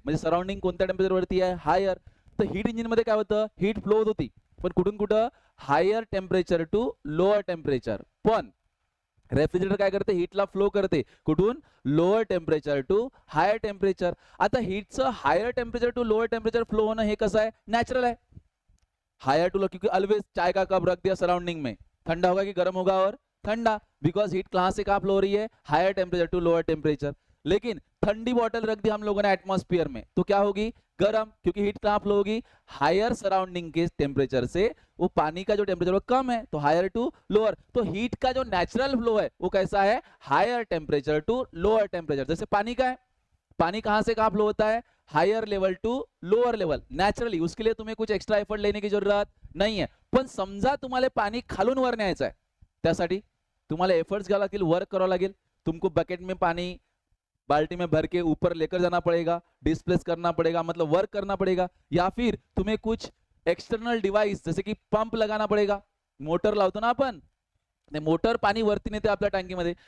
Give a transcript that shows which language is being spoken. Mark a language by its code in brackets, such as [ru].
[mr] म्हणजे सराउंडिंग कोणत्या टेम्परेचर वरती आहे, हायर. तर हीट इंजिन मध्ये काय होतं, हीट फ्लो होत होती, पण कुठून कुठं, higher temperature to lower temperature. पण रेफ्रिजरेटर काय करते, हीटला फ्लो करते कुठून, lower temperature to hire temperature. आता हीटचं higher temperature to lower temperature flow होणं हे कसं आहे, नॅचरल है. [hi] हायर टू लो, क्योंकि ऑलवेज चाय का कप रख दिया सराउंडिंग में, ठंडा होगा कि गर्म होगा, और ठंडा, बिकॉज हीट कहां से कहां फ्लो हो रही है, higher temperature to lower temperature. लेकिन ठंडी बॉटल रख दी हम लोगों ने एटमॉस्फेयर में, तो क्या होगी, गर्म, क्योंकि हीट कहां फ्लो होगी, हायर सराउंडिंग के टेम्परेचर से. वो पानी का जो टेम्परेचर वो कम है, तो हायर टू लोअर. तो हीट का जो नेचुरल फ्लो है वो कैसा है, higher temperature to lower temperature. जैसे पानी का है, पानी कहां से कहां फ्लो होता है, higher level two lower level, naturally. उसके लिए तुम्हें कुछ एक्स्ट्रा एफर्ट लेने की जरूरत नहीं है. [mr] पण समजा तुम्हाला पाणी खालून वर न्यायचं आहे, त्यासाठी तुम्हाला एफर्ट्स घ्यावे लागतील, वर्क करावं लागेल. [hi] तुमको बकेट में पानी बाल्टी में भर के ऊपर लेकर जाना पड़ेगा, डिस्प्लेस करना पड़ेगा, मतलब वर्क करना पड़ेगा. या फिर तुम्हें कुछ एक्सटर्नल डिवाइस जैसे की पंप लगाना पड़ेगा. [mr] मोटर लावतो ना आपण, मोटर पाणी वरती नेते आपल्या टँकीमध्ये.